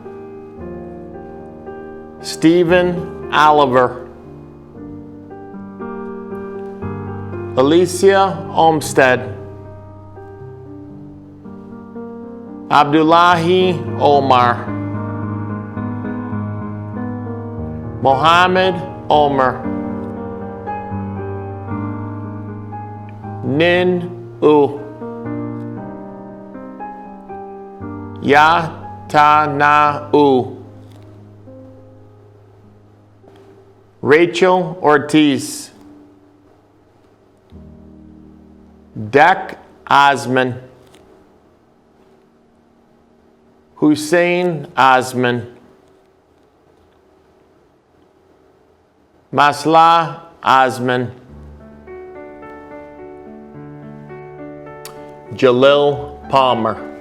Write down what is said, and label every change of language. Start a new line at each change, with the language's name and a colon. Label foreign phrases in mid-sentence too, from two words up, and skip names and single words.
English: Stephen Oliver, Alicia Olmsted, Abdullahi Omar, Mohammed Omer, Nin U, Yatana U, Rachel Ortiz, Dek Osman, Hussein Osman, Masla Osman, Jalil Palmer,